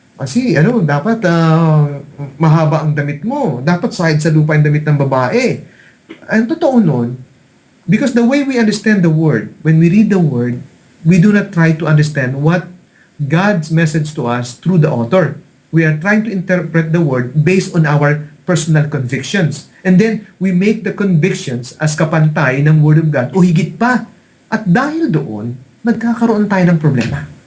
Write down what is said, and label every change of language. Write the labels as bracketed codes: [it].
[tl] Kasi dapat mahaba ang damit mo. Dapat sahid sa lupa yung damit ng babae. Ang totoo nun, [en] because the way we understand the Word, when we read the Word, we do not try to understand what God's message to us through the author. We are trying to interpret the Word based on our personal convictions. And then, we make the convictions as [tl] kapantay ng Word of God o higit pa. At dahil doon, nagkakaroon tayo ng problema.